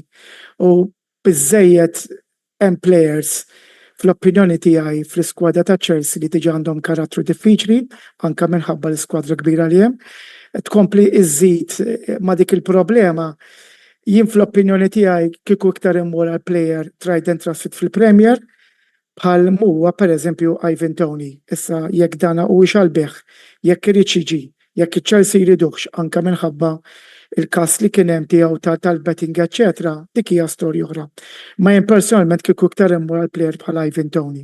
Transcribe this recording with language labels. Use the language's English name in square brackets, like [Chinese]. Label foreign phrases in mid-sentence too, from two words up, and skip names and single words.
[Maltese] U biżejjed hemm players fl-opinjoni tiegħi fl-iskwadra ta' Chelsea li diġà għandhom karattru diffiċli, anke minħabba l-iskwadra kbira li hemm, tkompli iżid ma' dik il-problema. Jien fl-opinjoni tiegħi kieku iktar immur għal player [English] tried and trusted [Maltese] fil-Premier bħal huwa pereżempju Ivan Toney. Issa jekk dana huwiex għall-beħ, jekk irid jiġi, jekk iċ-Chelsea jridux anke minħabba il-każ li kien hemm tiegħu tal-betting eċetera, dik hija storja oħra. Ma jien personalment kieku iktar immur għal player bħal Ivan Toney.